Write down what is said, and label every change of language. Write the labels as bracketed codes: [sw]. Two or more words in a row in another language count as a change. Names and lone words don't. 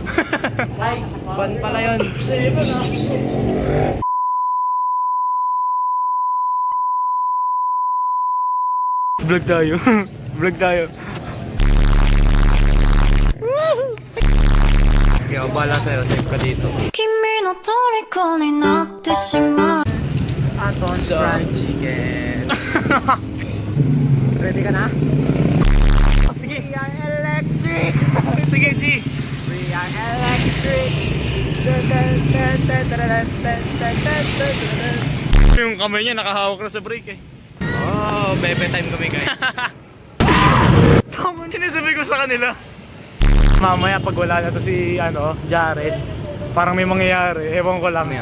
[tl] Ay, ban pala yun. Vlog tayo. Vlog tayo. Kaya bala sa'yo, save ka dito. [ja] 君の虜になってしまう [tl] Aton [en] fried chicken. [tl] Ready ka na? Sige. [en] We are electric! [tl] Sige, G. [en] We are electric! [tl] Yung kamay niya nakahawak na sa brake eh. Oh, bebe time kami guys. Tama, sinasabi ko sa kanila. Mamaya pag wala na to si Jared, parang may mangyayari, ewan ko lang.